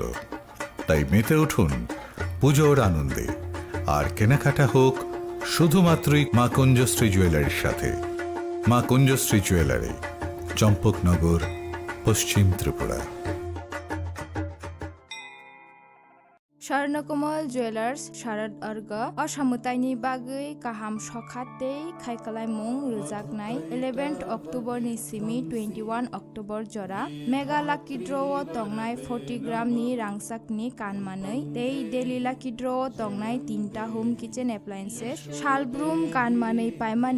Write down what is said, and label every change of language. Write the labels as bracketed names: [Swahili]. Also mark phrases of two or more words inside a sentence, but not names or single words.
[Bangla] তাই মেতে উঠুন পুজোর আনন্দে, আর কেনাকাটা হোক শুধুমাত্রই মা কুঞ্জশ্রী জুয়েলারির সাথে। মা কুঞ্জশ্রী জুয়েলারি, চম্পকনগর, পশ্চিম ত্রিপুরা। [Bodo] স্বর্ণকমল জুয়েলার্স শারদ अर्घ असामुताइनि बागै गाहाम सखाते खायखालायमुं रोजागनाय 11 अक्ट'बरनि सिमी 21 अक्ट'बर जरा [English] mega lucky draw'आव [Bodo] तंनाय 40 ग्रामनि रांसाकनि कानमानै [English] daily lucky draw'आव [Bodo] तंनाय 3टा [English] home kitchen appliances [Bodo] सालब्रुम कानमानै पाइमानि